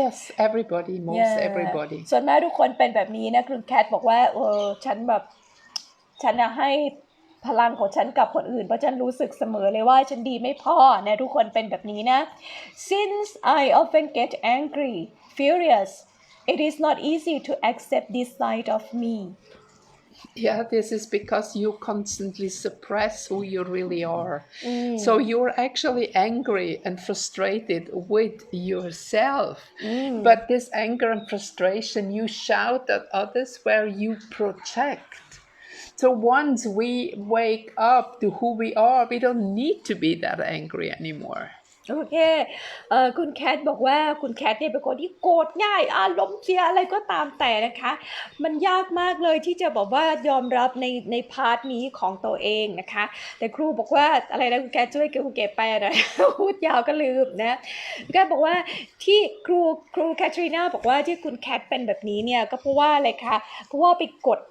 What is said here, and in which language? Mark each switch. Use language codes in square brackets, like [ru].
[en] Yes, everybody, most everybody. [th] ส่วนมากทุกคนเป็นแบบนี้นะคุณแคทบอกว่าฉันให้พลังของฉันกับคนอื่นเพราะฉันรู้สึกเสมอเลยว่าฉันดีไม่พอนะทุกคนเป็นแบบนี้นะ [en] Since I often get angry, furious, it is not easy to accept this side of me. Yeah, this is because you constantly suppress who you really are. So you're actually angry and frustrated with yourself. But this anger and frustration you shout at others where you project.So once we wake up to who we are, we don't need to be that angry anymore. [th] โอเคคุณแคทบอกว่าคุณแคทเนี่ยเป็นคนที่โกรธง่ายอารมณ์เสียอะไรก็ตามแต่นะคะมันยากมากเลยที่จะบอกว่ายอมรับในพาร์ทนี้ของตัวเองนะคะแต่ครูบอกว่าอะไรนะคุณแคทช่วยครูเก็บไปนะพูดยาวก็ลืมนะคุณแคทบอกว่าที่ครูแคทรีนาบอกว่าที่คุณแคทเป็นแบบนี้เนี่ยก็เพราะว่าอะไรคะเพราะว่าไปก